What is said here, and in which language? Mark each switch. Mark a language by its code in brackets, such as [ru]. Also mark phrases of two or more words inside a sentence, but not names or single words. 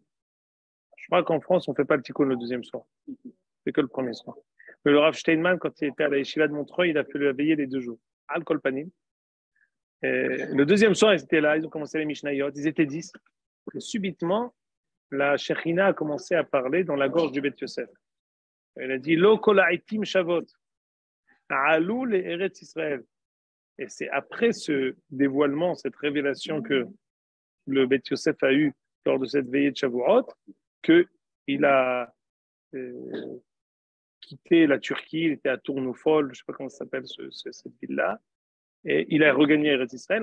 [fr] Je crois qu'en France, on ne fait pas le Tikkun le deuxième soir. C'est que le premier soir. Mais le Rav Steinman, quand il était à la Yeshiva de Montreuil, il a fait le veiller les 2 jours. [he] על כל פנים. [fr] Le deuxième soir, ils étaient là, ils ont commencé les Mishnayot, ils étaient 10. Et subitement, la Shechina a commencé à parler dans la gorge du Beth Yosef. Elle a dit [he] לא כל העתים שוות, עלו לארץ ישראל. [fr] Et c'est après ce dévoilement, cette révélation que le Beth Yosef a eu lors de cette veillée de Shavuot, qu'il a quitté la Turquie, il était à Tournoufol, je ne sais pas comment ça s'appelle cette ville-là, et il a regagné Eretz Israël.